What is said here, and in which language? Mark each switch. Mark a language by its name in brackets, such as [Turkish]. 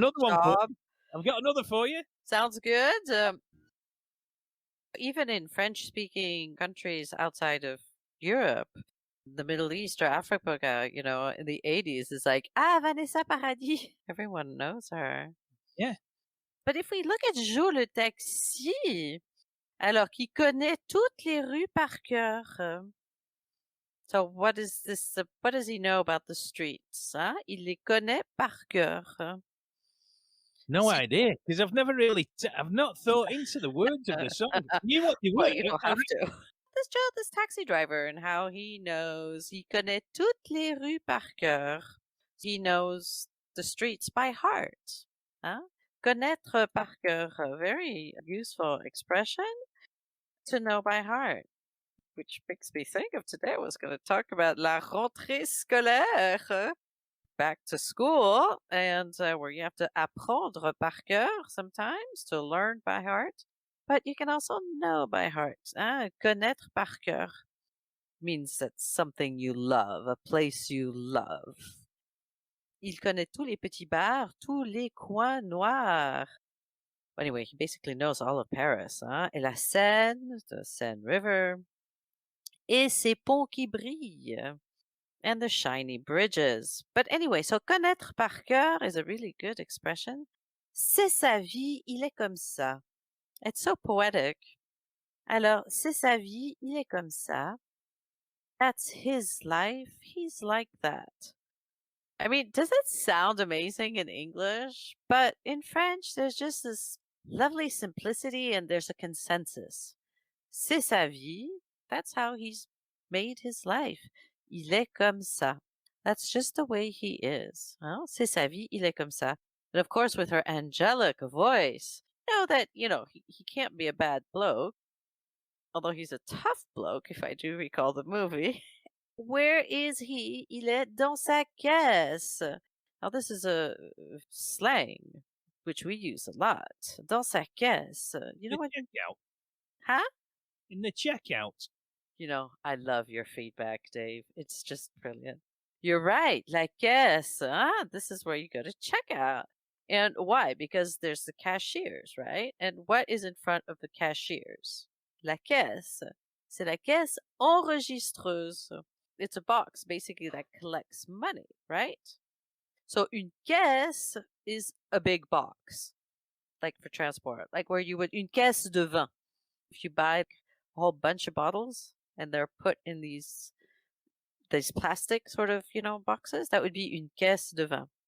[English] another one for job. you. I've got another for you. Sounds good. Even in French-speaking countries outside of Europe, the Middle East or Africa, in the 80s, is like, Vanessa Paradis. Everyone knows her. Yeah. But if we look at [French] Jo le taxi, alors qu'il connaît toutes les rues par cœur. [English] So what is this? What does he know about the streets? [French] Hein? Il les connaît par cœur. [English] No idea, because I've never really, I've not thought into the words of the song. You what you Well, were. you don't have to. This taxi driver and how he knows, he [French] connaît toutes les rues par cœur. [English] He knows the streets by heart. Hein? Connaître par cœur, a very useful expression to know by heart. Which makes me think of today. I was going to talk about la rentrée scolaire, back to school, and where you have to apprendre par cœur sometimes to learn by heart, but you can also know by heart. [French] Connaître par cœur [English] means that's something you love, a place you love. [French] Il connaît tous les petits bars, tous les coins noirs. [English] Anyway, he basically knows all of Paris. [French] Et la Seine, [English] the Seine River, [French] et ces ponts qui brillent, [English] and the shiny bridges. But anyway, so connaître par cœur is a really good expression. [French] C'est sa vie, il est comme ça. [English] It's so poetic. [French] Alors, c'est sa vie, il est comme ça. [English] That's his life, he's like that. I mean, does that sound amazing in English? But in French, there's just this Lovely simplicity, and there's a consensus. [French] C'est sa vie. [English] That's how he's made his life. [French] Il est comme ça. [English] That's just the way he is. [French] Well, c'est sa vie, il est comme ça. [English] And of course, with her angelic voice, know that, he can't be a bad bloke, although he's a tough bloke, if I do recall the movie. Where is he? [French] Il est dans sa caisse. [English] Now, this is a slang, which we use a lot. [French] Dans sa caisse. [English] You know The what? checkout. Huh? In the checkout. I love your feedback, Dave. It's just brilliant. You're right. La caisse. This is where you go to check out. And why? Because there's the cashiers, right? And what is in front of the cashiers? [French] La caisse. C'est la caisse enregistreuse. [English] It's a box basically that collects money, right? So une caisse is a big box, like for transport, like where you would une caisse de vin. If you buy a whole bunch of bottles and they're put in these plastic sort of, boxes, that would be une caisse de vin.